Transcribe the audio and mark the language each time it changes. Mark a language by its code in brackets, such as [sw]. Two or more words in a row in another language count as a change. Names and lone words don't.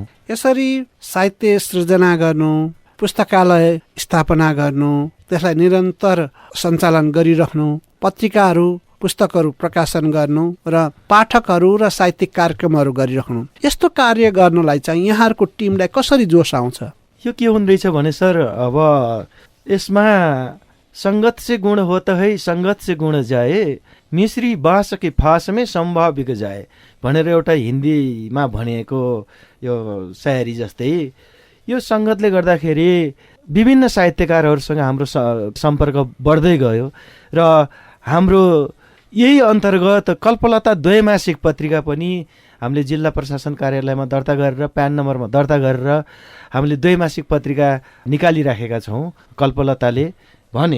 [ne] यसरी साहित्य सृजना गर्नु, पुस्तकालय स्थापना गर्नु, त्यसलाई निरन्तर सञ्चालन गरिराख्नु, पत्रिकाहरू पुस्तकहरू प्रकाशन गर्नु र पाठकहरू र साहित्यिक कार्यक्रमहरू गरिराख्नु, यस्तो कार्य गर्नलाई चाहिँ यहाँहरूको टिमलाई कसरी जोस आउँछ? यो के हुँदैछ भने सर, अब यसमा [hi] संगत से गुण होता है, संगत से गुण जाए, मिश्री बाँस के फास में सम्भाव बिक जाए [ne] भनेर एउटा हिन्दीमा भनेको यो शायरी जस्तै यो सङ्गतले गर्दाखेरि विभिन्न साहित्यकारहरूसँग हाम्रो सम्पर्क बढ्दै गयो र हाम्रो यही अन्तर्गत कल्पलता द्वैमासिक पत्रिका पनि हामीले जिल्ला प्रशासन कार्यालयमा दर्ता गरेर प्यान नम्बरमा दर्ता गरेर हामीले द्वैमासिक पत्रिका निकालिराखेका छौँ कल्पलताले भने।